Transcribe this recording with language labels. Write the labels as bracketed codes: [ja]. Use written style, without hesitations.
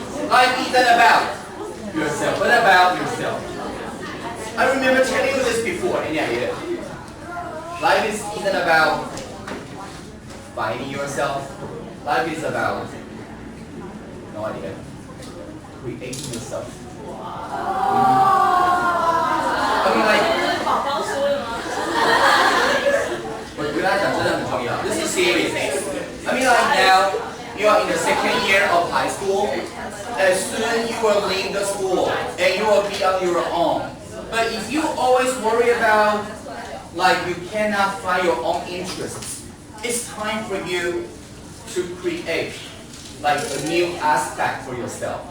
[en] Life isn't about yourself, but about yourself. I remember telling you this before, and yeah, yeah. Life isn't about finding yourself. Life is about, no idea, creating yourself. I mean, like, [zh] 我跟大家讲，真的很重要。 [en] This is serious. I mean, like now, you are in the second year of high school. As soon you will leave the school and you will be on your own. But if you always worry about, like, you cannot find your own interests, it's time for you to create like a new aspect for yourself.